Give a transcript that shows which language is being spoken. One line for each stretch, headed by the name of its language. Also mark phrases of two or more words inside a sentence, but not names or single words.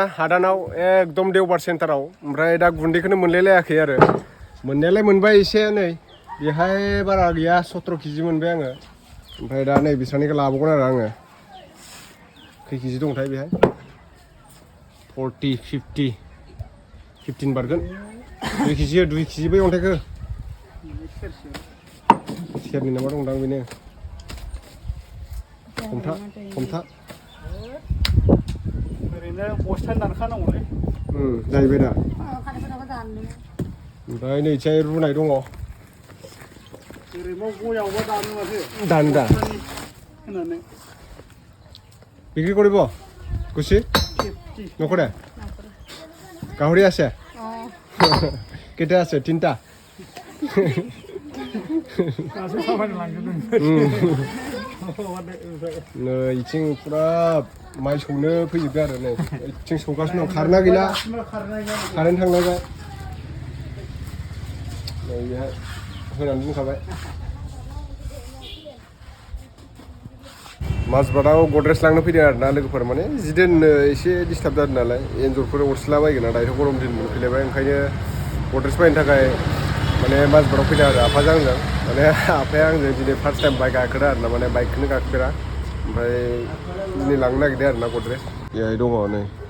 Bodo: हादानाव एकदम देवबार सेन्टाराव ओमफ्राय दा गुन्दैखौनो मोनलायलायाखै आरो मोननायालाय मोनबाय एसे नै बेहाय बारा गैया 17 केजि मोनबाय आङो ओमफ्राय दा नै बिस्रानिखौ लाबावगोन आरो आङो खै केजि दंथाय बेहाय 40 50 15 बारगोन 2 केजि बै अन्थाइखौ सेरनि नामा दंदां बेनो हमथा ओरैनो बस्थानि दानखानांगौलै जाहैबाय दा ओमफ्राय नै इथिं रुनाय दङ दानो दा
Assamese: বিক্রি কৰিব কুচি নকৰে গাহৰি আছে কেইটা আছে তিনিটা
Bodo: नै इथिं पुरा माइ सौनो फैजोबबाय आरो नै इथिं सौगासिनो दं खारेन्टआ गैला कारेन्ट थांलायबाय नै बेहाय होनानै दोनखाबाय माजबादाव गद्रेज लांनो फैदों आरो ना लोगोफोर माने जि दोननो एसे डिस्टार्ब जादों नालाय एन्जरफोर अरसिलाबायगोन ना दायोथ' गरम दिन मोनफैलायबाय ओंखायनो गद्रेज बायनो थाखाय माने माजबादाव फैदों आरो आफाजों आंजों माने आफाया आंजों दिनै
English: first time
Bodo: बाइक गाखोदो आरो ना माने बाइकखौनो गाखोफेरा ओमफ्राय दिनै लांनो नागिरदों आरो ना गद्रेज बेहाय दङ नै